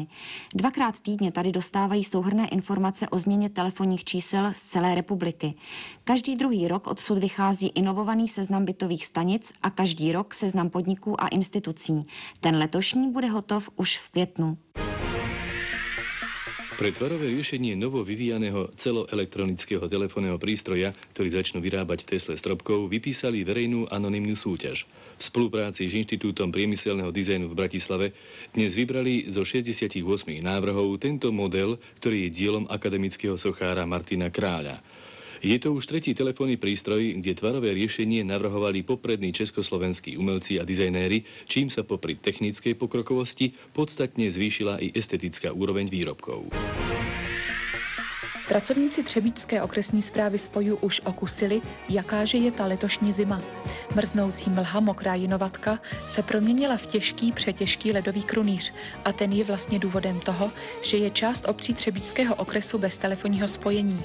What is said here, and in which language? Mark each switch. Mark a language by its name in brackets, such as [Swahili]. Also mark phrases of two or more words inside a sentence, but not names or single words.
[Czech] 2krát týdně tady dostávají souhrnné informace o změně telefonních čísel z celé republiky. Každý druhý rok odsud vychází inovovaný seznam bytových stanic a každý rok seznam podniků a institucí. Ten letošní bude hotov už v květnu. [Slovak] Pre tvarové riešenie novo vyvíjaného celoelektronického telefónneho prístroja, ktorý začnú vyrábať v Tesle stropkov, vypísali verejnú anonymnú súťaž. V spolupráci s Inštitútom priemyselného dizajnu v Bratislave dnes vybrali zo 68 návrhov tento model, ktorý je dielom akademického sochára Martina Kráľa. Je to už tretí telefónny prístroj, kde tvarové riešenie navrhovali poprední československí umelci a dizajnéri, čím sa popri technickej pokrokovosti podstatne zvýšila i estetická úroveň výrobkov. [Czech] Pracovníci Třebíčské okresní správy spojů už okusili, jakáže je ta letošní zima. Mrznoucí mlha, mokrá jinovatka se proměnila v těžký, přetěžký ledový krunýř a ten je vlastně důvodem toho, že je část obcí Třebíčského okresu bez telefonního spojení.